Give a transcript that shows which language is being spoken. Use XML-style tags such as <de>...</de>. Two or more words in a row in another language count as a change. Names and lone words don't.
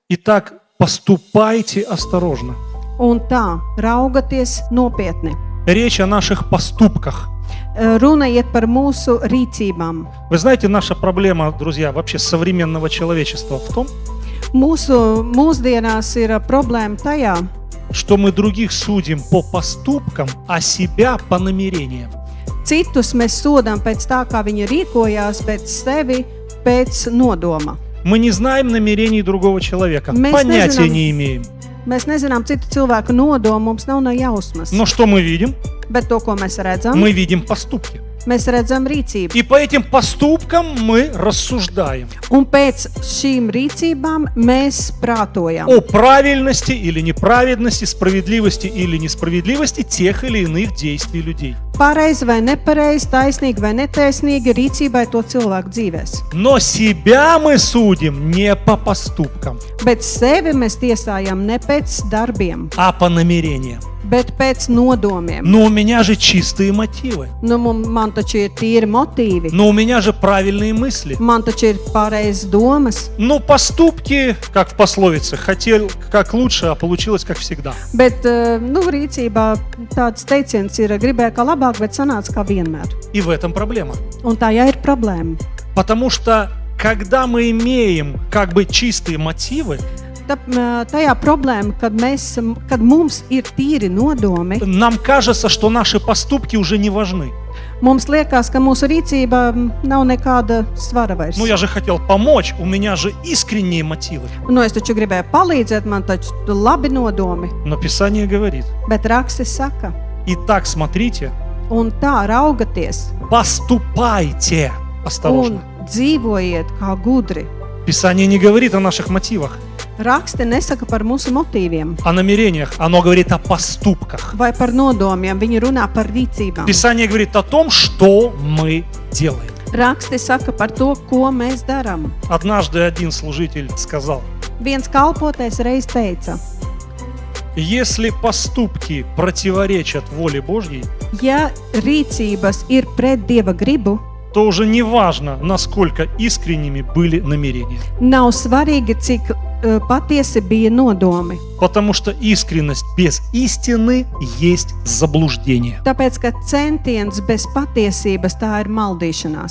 <ru>Итак, поступайте осторожно.</ru> <lv>Un tā, raugaties nopietni.</lv> <ru>Речь о наших поступках.</ru> <lv>Runa iet par mūsu rīcībām.</lv> <ru>Вы знаете, наша проблема, друзья, вообще современного человечества в том,</ru> <lv>Mūsdienās ir problēma tajā,</lv> <ru>что мы других судим по поступкам, а себя по намерениям.</ru> <lv>citus mēs sodām pēc tā, kā viņi rīkojās, bet sevi pēc nodoma.</lv> <ru>Мы не знаем намерений другого человека, Мы понятия не знаем. не имеем.</ru> <lv>Mēs nezinām citu cilvēku nodomu, mums nav ne jausmas.</lv> <ru>Но что мы видим?</ru> <lv>Bet to, ko mēs redzam,</lv> <ru>Мы видим поступки.</ru> <lv>mēs redzam rīcību.</lv> <ru>И по этим поступкам мы рассуждаем</ru> <lv>Un pēc šīm rīcībām mēs prātojam</lv> <ru>о правильности или неправедности, справедливости или несправедливости тех или иных действий людей.</ru> <lv>pareizi vai nepareizi, taisnīgi vai netaisnīgi rīcībai to cilvēku dzīvēs.</lv> <ru>Но себя мы судим не по поступкам,</ru> <lv>Bet sevi mēs tiesājam ne pēc darbiem,</lv> <ru>а по намерениям.</ru> <lv>bet pēc nodomiem.</lv> <ru>Но у меня же чистые мотивы.</ru> <lv>Man taču ir tīri motīvi,</lv> <ru>Но у меня же правильные мысли.</ru> <lv>man taču ir pareizas domas,</lv> <ru>Но поступки, как в пословице, хотел как лучше, а получилось как всегда.</ru> <lv>bet rīcībā tāds teiciens ir gribēja kā labāk, bet sanāca kā vienmēr.</lv> <ru>И в этом проблема.</ru> <lv>Un tā jau ir problēma.</lv> <ru>Потому что, когда мы имеем как бы чистые мотивы,</ru> <lv>Tajā problēma, kad mums ir tīri nodomi,</lv> <ru>нам кажется, что наши поступки уже не важны.</ru> <lv>mums liekas, ka mūsu rīcība nav nekāda svara vairs.</lv> <ru>Ну, я же хотел помочь, у меня же искренние мотивы.</ru> <lv>Es taču gribēju palīdzēt, man taču labi nodomi,</lv> <ru>Но Писание говорит,</ru> <lv>bet rakstis saka,</lv> <ru>итак, смотрите,</ru> <lv>un tā raugaties</lv> <ru>поступайте</ru> <lv>un</lv> <ru>осторожно.</ru> <lv>dzīvojiet kā gudri.</lv> <ru>Писание не говорит о наших мотивах,</ru> <lv>Raksti nesaka par mūsu motīviem</lv> <ru>о намерениях, оно говорит о поступках.</ru> <lv>vai par nodomiem, viņi runā par rīcībām.</lv> <ru>Писание говорит о том, что мы делаем.</ru> <lv>Raksti saka par to, ko mēs darām.</lv> <ru>Однажды один служитель сказал,</ru> <lv>Viens kalpotais reiz teica,</lv> <ru>если поступки противоречат воле Божьей,</ru> <lv>ja rīcības ir pret Dieva gribu,</lv> <ru>то уже не важно, насколько искренними были намерения.</ru> <lv>nav svarīgi, cik patiesi bija nodomi.</lv> <ru>Потому что искренность без истины есть заблуждение.</ru> <lv>Tāpēc, ka centiens bez patiesības tā ir maldīšanās.</lv>